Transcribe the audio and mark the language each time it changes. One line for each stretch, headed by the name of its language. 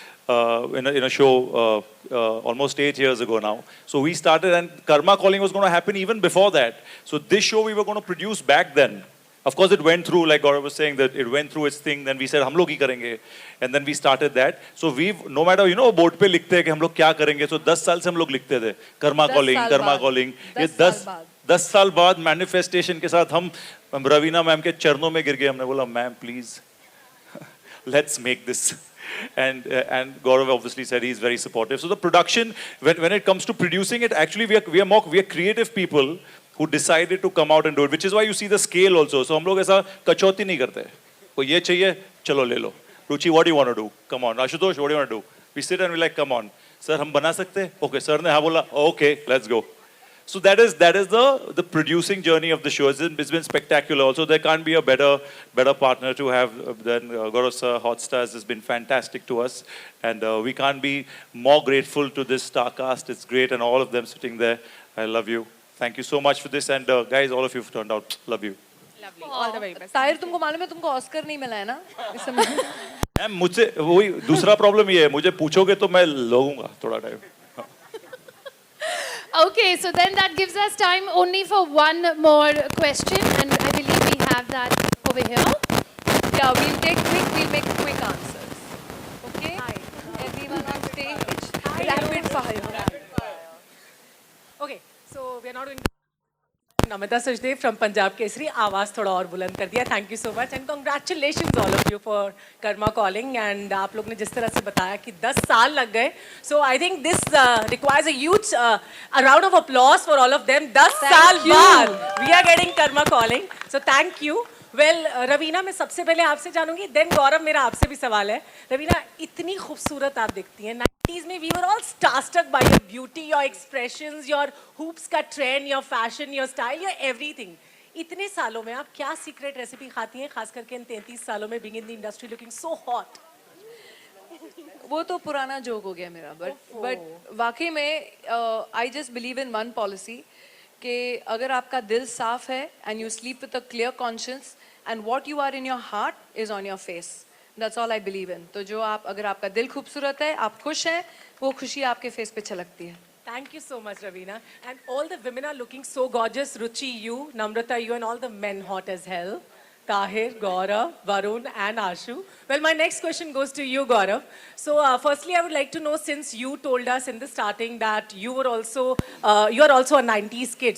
English: In a show almost 8 years ago now. So we started, and Karmma Calling was going to happen even before that. So this show we were going to produce back then. Of course, it went through, like Gaurav was saying, that it went through its thing. Then we said,
Hindi: "Hum log hi karenge,"
English: and then we started that. So we've, no matter, you know,
Hindi: board pe likhte hai ki hum log kya karenge. So 10 साल से हम लोग लिखते थे Karmma Calling. ये 10 साल बाद manifestation के साथ हम रवीना मैम के चरणों में गिर गए. हमने बोला,
English: "Ma'am, please, let's make this." And Gaurav obviously said he's very supportive. So the production, when it comes to producing it, actually we are creative people who decided to come out and do it, which is why you see the scale also.
Hindi: So हम लोग ऐसा कचौती नहीं करते. कोई ये चाहिए, चलो ले लो.
English: Ruchi, what do you want to do? Come on. Ashutosh, what do you want to do? We sit and we're like, come on.
Hindi: Sir, हम बना सकते हैं? Okay, sir ने हाँ बोला.
English: Okay, let's go. So that is the producing journey of the show. It's been spectacular. Also, there can't be a better partner to have than Gaurav sir. Hotstar has been fantastic to us, and we can't be more grateful to this star cast. It's great, and all of them sitting there. I love you. Thank you so much for this, and guys, all of you have turned out. Love you. Lovely. All the very best.
Hindi: Tahir तुमको मालूम है तुमको Oscar नहीं मिला है ना इस समय. मैम मुझसे वही दूसरा प्रॉब्लम ये है, मुझे पूछोगे तो मैं लगूंगा थोड़ा time.
English: Okay, so then that gives us time only for one more question, and I believe we have that over here. Yeah, we'll make quick answers. Okay? Hi. Everyone on stage. Rapid fire. Okay, so we are not going to...
Hindi: Namrata Sheth from Punjab Kesari, आवाज थोड़ा और बुलंद कर दिया.
English: Thank you so much and congratulations all of you for Karmma Calling.
Hindi: And आप लोग ने जिस तरह से बताया कि 10 साल लग गए.
English: So I think this requires a huge a round of applause for all of them.
Hindi: 10 साल बाद
English: we are getting Karmma Calling. So thank you.
Hindi: Well, Raveena मैं सबसे पहले आपसे जानूंगी. Then गौरव मेरा आपसे भी सवाल है. रवीना इतनी खूबसूरत आप दिखती हैं.
English: 90s में we were all starstruck by your beauty, your expressions, your hoops का trend, your fashion, your style, your everything.
Hindi: इतने सालों में आप क्या secret recipe खाती हैं, खास करके इन 33 सालों में
English: being in the industry looking so hot?
Hindi: वो तो पुराना जोक हो गया मेरा.
English: But वाकई में I just believe in one policy
Hindi: कि अगर आपका दिल साफ है
English: and you sleep with a clear conscience and what you are in your heart is on your face. That's all I believe in.
Hindi: तो जो आप अगर आपका दिल खूबसूरत है, आप खुश हैं, वो खुशी आपके फेस पे छलकती है.
English: Thank you so much, Raveena. And all the women are looking so gorgeous. Ruchi, you, Namrata, you, and all the men hot as hell. Tahir, Gaurav, Varun, and Ashu. Well, my next question goes to you, Gaurav. So, firstly, I would like to know, since you told us in the starting that you were also, you are also a 90s kid.